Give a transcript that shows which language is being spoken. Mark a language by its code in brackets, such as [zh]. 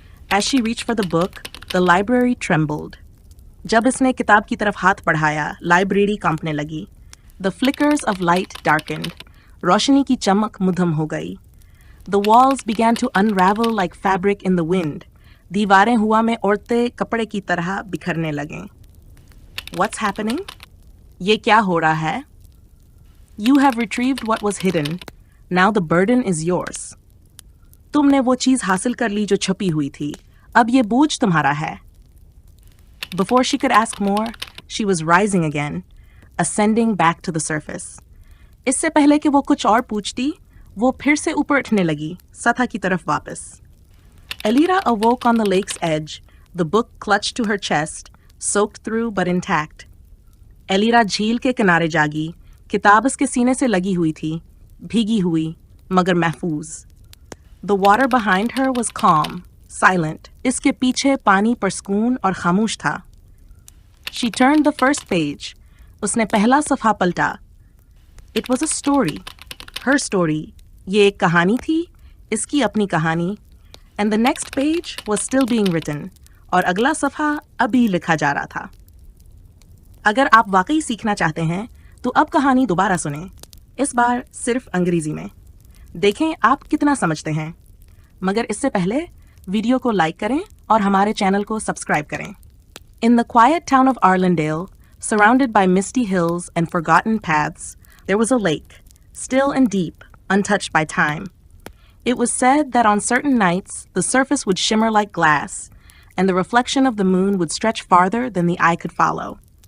[en] As she reached for the book, the library trembled. [hi] जब इसने किताब की तरफ हाथ बढ़ाया, लाइब्रेरी कांपने लगी. [en] The flickers of light darkened. [hi] रोशनी की चमक मुधम हो गई. [en] The walls began to unravel like fabric in the wind. [hi] दीवारें हुआ में औरते कपड़े की तरह बिखरने लगें. [en] What's happening? [hi] ये क्या हो रहा है? [en] You have retrieved what was hidden. Now the burden is yours. [hi] तुमने वो चीज हासिल कर ली जो छुपी हुई थी. अब ये बोझ तुम्हारा है. [en] Before she could ask more, she was rising again, ascending back to the surface. [hi] इससे पहले कि वो कुछ और पूछती, वो फिर से ऊपर उठने लगी, सतह की तरफ वापस. [en] Elira awoke on the lake's edge, the book clutched to her chest, soaked through but intact. [hi] Elira झील के किनारे जागी. किताब उसके सीने से लगी हुई थी, भीगी हुई, मगर महफूज. [en] The water behind her was calm, silent. [hi] इसके पीछे पानी परस्कून और खामोश था. [en] She turned the first page. [hi] उसने पहला सफ़ा पलटा. [en] It was a story. Her story. [hi] ये एक कहानी थी, इसकी अपनी कहानी. [en] And the next page was still being written. [hi] और अगला सफ़ा अभी लिखा जा रहा था. अगर आप वाकई सीखना चाहते हैं तो अब कहानी दोबारा सुनें. इस बार सिर्फ अंग्रेजी में. देखें आप कितना समझते हैं. मगर इससे पहले वीडियो को लाइक करें और हमारे चैनल को सब्सक्राइब करें. [en] In the quiet town of Arlandale, surrounded by misty hills and forgotten paths, there was a lake, still and deep, untouched by time. It was said that on certain nights the surface would shimmer like glass, and the reflection of the moon would stretch farther than the eye could follow.